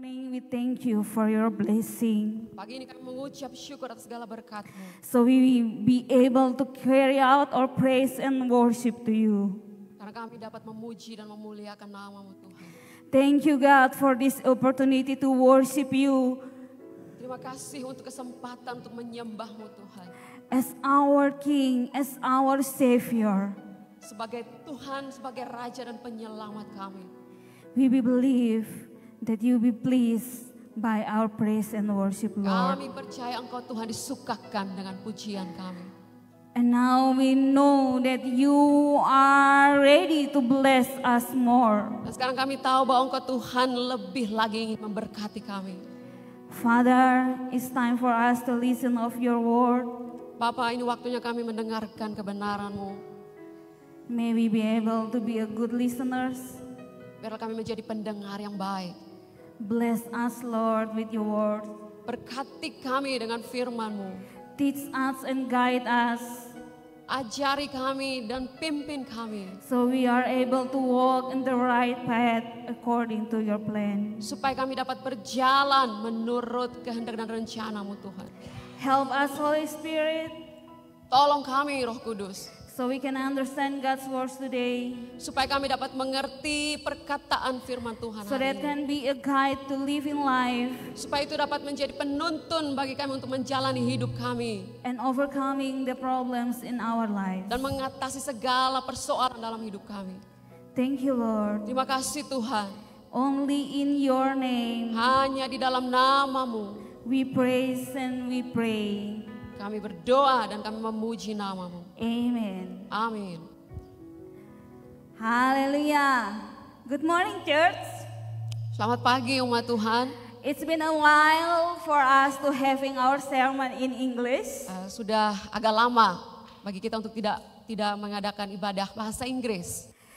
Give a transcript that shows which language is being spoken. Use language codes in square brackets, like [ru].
[en] we thank you for your blessing. [id] Pagi ini kami mengucap syukur atas segala berkat-Mu. [en] So we will be able to carry out our praise and worship to you. [id] Karena kami dapat memuji dan memuliakan nama-Mu Tuhan. [en] Thank you God for this opportunity to worship you [id] Terima kasih untuk kesempatan untuk menyembah-Mu Tuhan. [en] as our King, as our Savior. [id] Sebagai Tuhan, sebagai Raja dan Penyelamat kami. [en] We believe that you be pleased by our praise and worship, Lord. [id] Kami percaya Engkau Tuhan disukakan dengan pujian kami. [en] And now we know that you are ready to bless us more. [id] Dan sekarang kami tahu bahwa Engkau Tuhan lebih lagi ingin memberkati kami. [en] Father, it's time for us to listen of your word. [id] Bapa, ini waktunya kami mendengarkan kebenaran-Mu. [en] May we be able to be a good listeners. [id] Biarlah kami menjadi pendengar yang baik. [en] Bless us, Lord, with your word. [id] Berkati kami dengan firman-Mu. [en] Teach us and guide us [id] Ajari kami dan pimpin kami. [en] so we are able to walk in the right path according to your plan. [id] Supaya kami dapat berjalan menurut kehendak dan rencana-Mu Tuhan. [en] Help us, Holy Spirit, [id] Tolong kami Roh Kudus. [en] so we can understand God's words today, [id] Supaya kami dapat mengerti perkataan firman Tuhan [en] so [id] hari [en] that [id] ini. [en] can be a guide to live in life [id] Supaya itu dapat menjadi penuntun bagi kami untuk menjalani hidup kami. [en] and overcoming the problems in our lives. [id] Dan mengatasi segala persoalan dalam hidup kami. [en] Thank you, Lord. [id] Terima kasih Tuhan. [en] Only in your name [id] Hanya di dalam nama-Mu [en] we praise and we pray. [id] kami berdoa dan kami memuji nama-Mu. [en] Amen. [id] Amin. [en] Hallelujah. Good morning, church. [id] Selamat pagi umat Tuhan. [en] It's been a while for us to having our sermon in English. [id] Sudah agak lama bagi kita untuk tidak mengadakan ibadah bahasa Inggris.